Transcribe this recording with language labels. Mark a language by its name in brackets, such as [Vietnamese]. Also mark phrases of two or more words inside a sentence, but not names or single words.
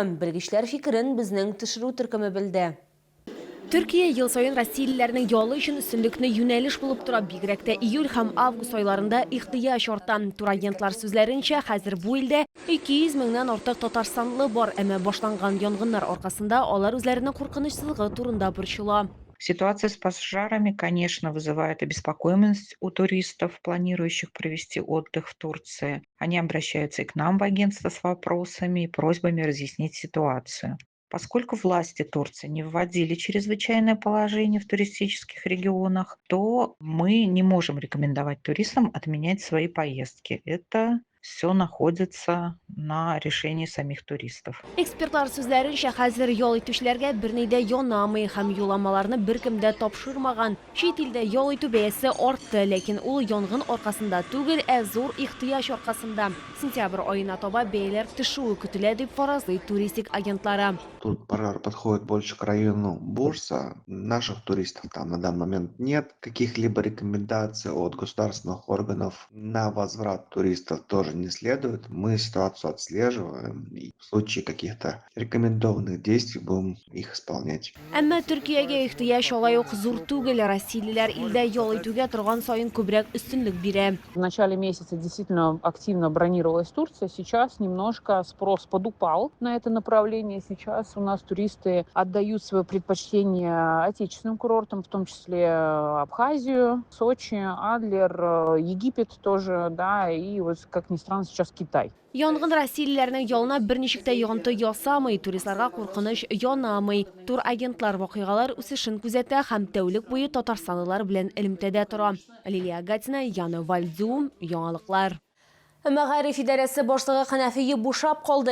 [Tatar] Белгечләр фикерен безнең төшерү төркеме белде. Түркия ел сайын Россиялеләрнең ялы өчен өстенлекне юнәлеш булып тора. Бигрәк тә июль һәм август айларында ихтыяҗ арта. Турагентлар сүзләренчә, хәзер бу илдә 200 меңнән артык татарстанлы бар. Әмма башланган янгыннар аркасында алар үзләренең куркынычсызлыгы турында борчыла. [Russian] Ситуация с пожарами, конечно, вызывает обеспокоенность у туристов, планирующих провести отдых в Турции. Они обращаются и к нам в агентство с вопросами и просьбами разъяснить ситуацию. Поскольку власти Турции не вводили чрезвычайное положение в туристических регионах, то мы не можем рекомендовать туристам отменять свои поездки. Это все находится на решении самих туристов. [Tatar] Экспертлар сүзләренчә, хәзер ял итүчеләргә берни дә янамый һәм юлламаларны беркем дә тапшырмаган. Чит илдә ял итү бәясе артты, ләкин ул янгын аркасында түгел, зур ихтыяҗ аркасында. Сентябрь аена таба бәяләр төшүе көтелә дип фаразлый туристик агентлары. [Russian] Тут пожар подходит больше к району Бурса. Наших туристов там на данный момент нет. Каких-либо рекомендаций от государственных органов на возврат туристов тоже не следует. Мы ситуацию отслеживаем и в случае каких-то рекомендованных действий будем их исполнять. [Tatar] Әмма Төркиягә ихтыяҗ алай ук зур түгел. Россиялеләр илдә ял итүгә торган саен күбрәк өстенлек бирә. [Russian] В начале месяца действительно активно бронировалась Турция. Сейчас немножко спрос подупал на это направление. Сейчас у нас туристы отдают свое предпочтение отечественным курортам, в том числе Абхазию, Сочи, Адлер, Египет тоже, да, и вот, как ни странно, сейчас Китай. [Tatar] Янгын Россиялеләрнең ялына берничек тә йогынты ясамый, туристларга куркыныч янамый. Тур агентлар вакыйгалар үсешен күзәтә һәм тәүлек буе татарстанлылар белән элемтәдә тора. Лилия Гатина, Яна Вальдзум, яңалыклар. Мәгариф идарәсе башлыгы Хәнәфие бушап калды.